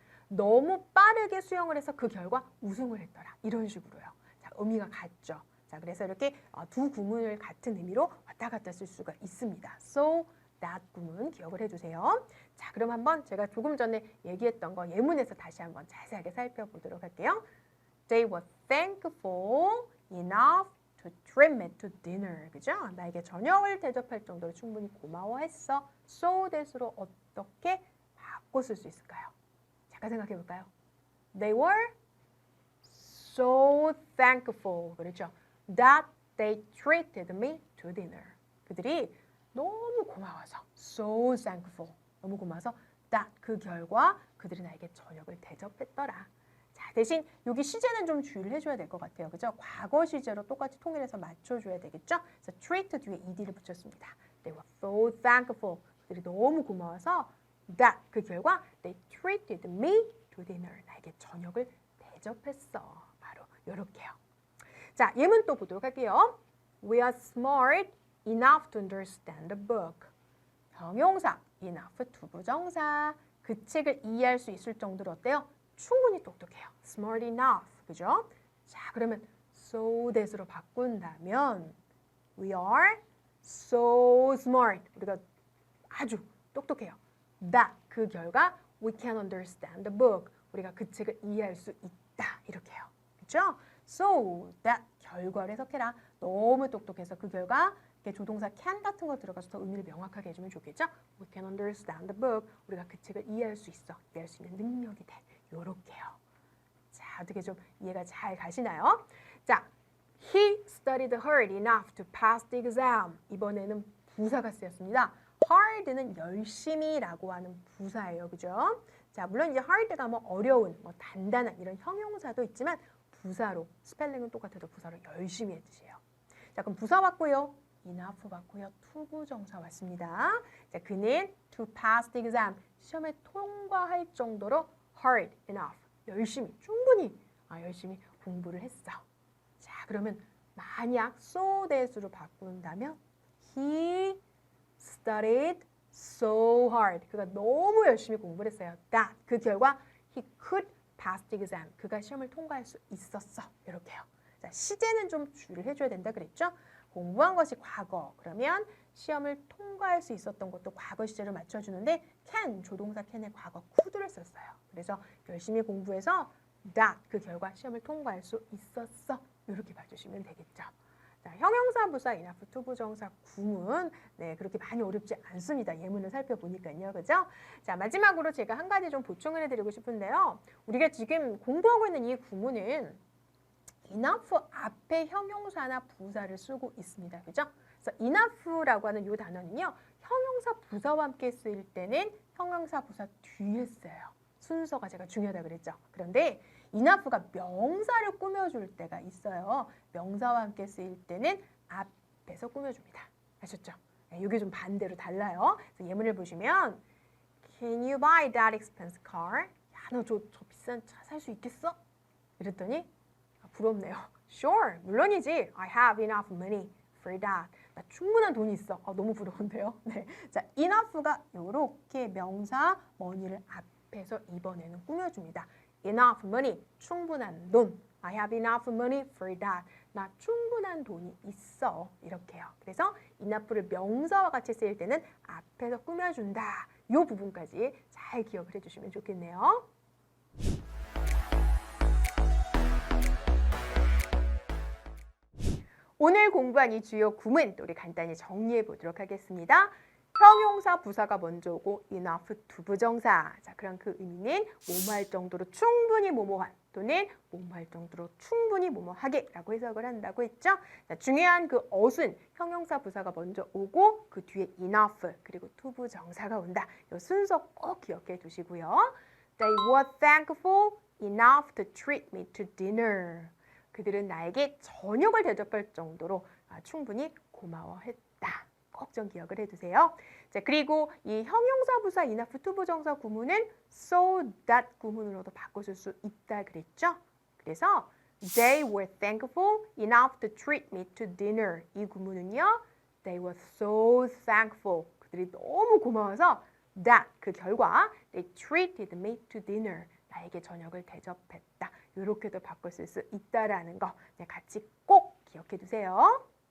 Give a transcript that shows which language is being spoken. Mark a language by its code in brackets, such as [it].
[ko] 너무 빠르게 수영을 해서 그 결과 우승을 했더라. 이런 식으로요. 자, 의미가 같죠. 자, 그래서 이렇게 두 구문을 같은 의미로 왔다 갔다 쓸 수가 있습니다. [en] So, that [ko] 구문 기억을 해주세요. 자, 그럼 한번 제가 조금 전에 얘기했던 거 예문에서 다시 한번 자세하게 살펴보도록 할게요. [en] They were thankful enough to treat me to dinner. [ko] 그죠? 나에게 저녁을 대접할 정도로 충분히 고마워했어. [en] So that [ko] 으로 어떻게 바꿔 쓸 수 있을까요? 잠깐 생각해 볼까요? [en] They were so thankful. [ko] 그렇죠? [en] That they treated me to dinner. [ko] 그들이 너무 고마워서 [en] so thankful. [ko] 너무 고마워서 that 그 결과 그들이 나에게 저녁을 대접했더라. 자, 대신 여기 시제는 좀 주의를 해줘야 될 것 같아요. 그죠? 과거 시제로 똑같이 통일해서 맞춰줘야 되겠죠? 그래서 treat 뒤에 ed를 붙였습니다. [en] They were so thankful. [ko] 그들이 너무 고마워서 [en] that [ko] 그 결과 [en] they treated me to dinner. [ko] 나에게 저녁을 대접했어. 바로 이렇게요. 자, 예문 또 보도록 할게요. [en] We are smart enough to understand the book. [ko] 형용사 enough 투부정사. 그 책을 이해할 수 있을 정도로 어때요? 충분히 똑똑해요. [en] smart enough. [ko] 그죠? 자, 그러면 so that으로 바꾼다면 [en] we are so smart. [ko] 우리가 아주 똑똑해요. [en] that [ko] 그 결과 [en] we can understand the book. [ko] 우리가 그 책을 이해할 수 있다. 이렇게요. 그죠? so that 결과를 해석해라. 너무 똑똑해서 그 결과 조동사 can 같은 거 들어가서 더 의미를 명확하게 해주면 좋겠죠? [en] We can understand the book. [ko] 우리가 그 책을 이해할 수 있어. 이해할 수 있는 능력이 돼. 요렇게요. 자, 어떻게 좀 이해가 잘 가시나요? [en] 자, he studied hard enough to pass the exam. [ko] 이번에는 부사가 쓰였습니다. hard는 열심히라고 하는 부사예요. 그죠? 자, 물론 이제 hard가 뭐 어려운, 뭐 단단한 이런 형용사도 있지만 부사로, 스펠링은 똑같아도 부사로 열심히 해주세요. 자, 그럼 부사 왔고요. enough 왔고요. 투부정사 왔습니다. 자, 그는 [en] to pass the exam. [ko] 시험에 통과할 정도로 [en] hard enough. [ko] 열심히, 충분히 열심히 공부를 했어. 자, 그러면 만약 so that으로 바꾼다면 [en] he studied so hard. [ko] 그가 너무 열심히 공부를 했어요. [en] that [ko] 그 결과 [en] he could pass the exam. [ko] 그가 시험을 통과할 수 있었어. 이렇게요. 자, 시제는 좀 주의를 해줘야 된다 그랬죠? 공부한 것이 과거. 그러면 시험을 통과할 수 있었던 것도 과거 시제로 맞춰주는데 can, 조동사 can의 과거 could를 썼어요. 그래서 열심히 공부해서 that, 그 결과 시험을 통과할 수 있었어. 이렇게 봐주시면 되겠죠. 자, 형용사, 부사, enough, 투부정사, 구문. 네, 그렇게 많이 어렵지 않습니다. 예문을 살펴보니까요. 그죠? 자, 마지막으로 제가 한 가지 좀 보충을 해드리고 싶은데요. 우리가 지금 공부하고 있는 이 구문은 enough 앞에 형용사나 부사를 쓰고 있습니다. 그죠? 그래서 enough라고 하는 이 단어는요. 형용사, 부사와 함께 쓰일 때는 형용사, 부사 뒤에 써요. 순서가 제가 중요하다고 그랬죠. 그런데 enough가 명사를 꾸며줄 때가 있어요. 명사와 함께 쓰일 때는 앞에서 꾸며줍니다. 아셨죠? 네, 이게 좀 반대로 달라요. 그래서 예문을 보시면 [en] Can you buy that expensive car? [ko] 야, 너 저 비싼 차 살 수 있겠어? 이랬더니 부럽네요. [en] Sure, [ko] 물론이지. [en] I have enough money for that. [ko] 나 충분한 돈이 있어. 너무 부러운데요. 네, 자, enough가 이렇게 명사 money를 앞에서 이번에는 꾸며줍니다. [en] Enough money, [ko] 충분한 돈. [en] I have enough money for that. [ko] 나 충분한 돈이 있어. 이렇게요. 그래서 enough를 명사와 같이 쓰일 때는 앞에서 꾸며준다. 이 부분까지 잘 기억을 해주시면 좋겠네요. 오늘 공부한 이 주요 구문 또 우리 간단히 정리해 보도록 하겠습니다. 형용사, 부사가 먼저 오고 enough, 투부정사. 자, 그럼 그 의미는 뭐뭐할 정도로 충분히 뭐뭐한 또는 뭐뭐할 정도로 충분히 뭐뭐하게 라고 해석을 한다고 했죠. 자, 중요한 그 어순, 형용사, 부사가 먼저 오고 그 뒤에 enough 그리고 투부정사가 온다. 이 순서 꼭 기억해 두시고요. [en] They were thankful enough to treat me to dinner. [ko] 그들은 나에게 저녁을 대접할 정도로 충분히 고마워했다. 꼭 좀 기억을 해두세요. 자, 그리고 이 형용사, 부사, enough, 투부정사 구문은 so that 구문으로도 바꿔줄 수 있다 그랬죠. 그래서 [en] They were thankful enough to treat me to dinner. [ko] 이 구문은요. [en] They were so thankful. [ko] 그들이 너무 고마워서 [en] that [ko] 그 결과 [en] they treated me to dinner. [ko] 나에게 저녁을 대접했다. 이렇게도 바꿔 쓸 수 있다라는 거 같이 꼭 기억해 두세요.